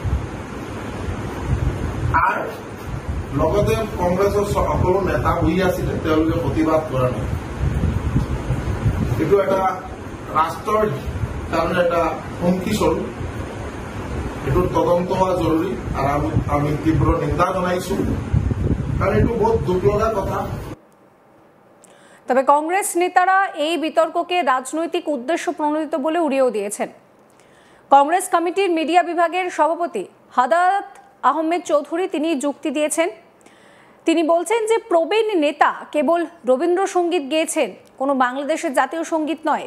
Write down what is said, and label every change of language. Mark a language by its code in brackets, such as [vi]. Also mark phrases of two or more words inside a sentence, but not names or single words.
[as] আৰু লগতে কংগ্ৰেছৰ সকলো নেতা বহি আছিলে তেওঁলোকে প্ৰতিবাদ কৰা নাই এইটো এটা ৰাষ্ট্ৰৰ কাৰণে এটা হুমকি স্বৰূপ এইটো তদন্ত হোৱা জৰুৰী আৰু আমি তীব্ৰ নিন্দা জনাইছো কাৰণ এইটো বহুত দুখ লগা কথা। [bn] তবে কংগ্রেস নেতারা এই বিতর্ককে রাজনৈতিক উদ্দেশ্য প্রণোদিত বলে উড়িয়েও দিয়েছেন। কংগ্রেস কমিটির মিডিয়া বিভাগের সভাপতি হাদাত আহমেদ চৌধুরী তিনি যুক্তি দিয়েছেন। তিনি বলছেন যে প্রবীণ নেতা কেবল রবীন্দ্রসঙ্গীত গেয়েছেন, কোনো বাংলাদেশের জাতীয় সঙ্গীত নয়।